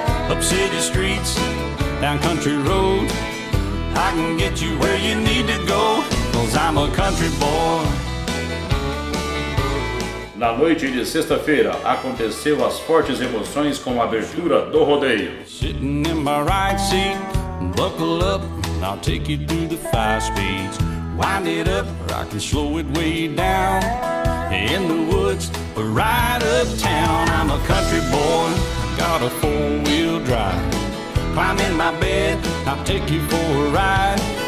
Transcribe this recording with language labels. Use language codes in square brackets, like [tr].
[en] Up city streets, down country roads, I can get you where you need to go, 'cause I'm a country boy. [pt] Na noite de sexta-feira, aconteceu as fortes emoções com a abertura do rodeio. [en] Sitting in my right seat, buckle up, and I'll take you through the 5 speeds. Wind it up, or I can slow it way down. In the woods, or right uptown, I'm a country boy. Got a 4-wheel drive. Climb in my bed, I'll take you for a ride.